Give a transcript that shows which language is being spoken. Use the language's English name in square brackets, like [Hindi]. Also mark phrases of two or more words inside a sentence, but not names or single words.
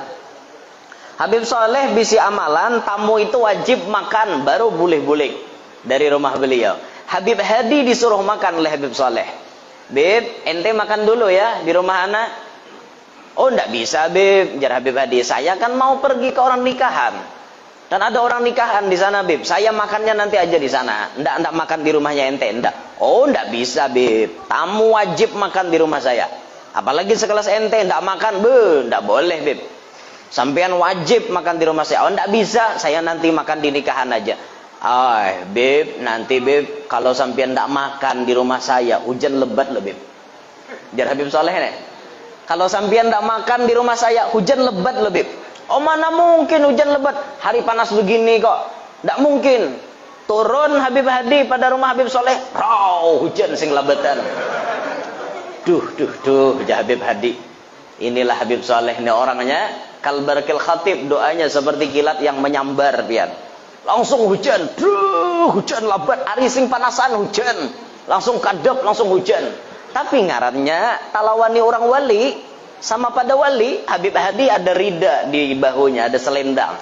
[Indonesian] Habib Soleh bisi amalan, tamu itu wajib makan baru boleh-boleh dari rumah beliau. Habib Hadi disuruh makan oleh Habib Soleh. Bib, ente makan dulu ya di rumah anak. [Banjar] Oh ndak bisa Bib, jar Habib Hadi. [Indonesian] Saya kan mau pergi ke orang nikahan. Dan ada orang nikahan di sana Bib. Saya makannya nanti aja di sana. Ndak makan di rumahnya ente, ndak. Oh ndak bisa Bib. Tamu wajib makan di rumah saya. Apalagi sekelas ente ndak makan, ndak boleh Bib. Sampean wajib makan di rumah saya. Oh ndak bisa, saya nanti makan di nikahan aja. Bib, nanti Bib, kalau sampean ndak makan di rumah saya, hujan lebat loh Bib. [Banjar] Jar Habib Soleh nih. [Indonesian] Kalau sampean ndak makan di rumah saya, hujan lebat loh Bib. Oh mana mungkin hujan lebat, hari panas begini kok. Ndak mungkin. [Banjar] Turun Habib Hadi pada rumah Habib Soleh, hujan sing lebatan. Duh, jar Habib Hadi. [Indonesian] Inilah Habib Soleh ini orangnya, [Arabic] كالبرق الخاطف, [Indonesian] doanya seperti kilat yang menyambar pian. [Banjar] Langsung hujan, hujan lebat, hari sing panasan hujan. Langsung kadep, langsung hujan. Tapi ngarannya talawani orang wali, sama pada wali, Habib Hadi ada rida di bahunya, ada selendang.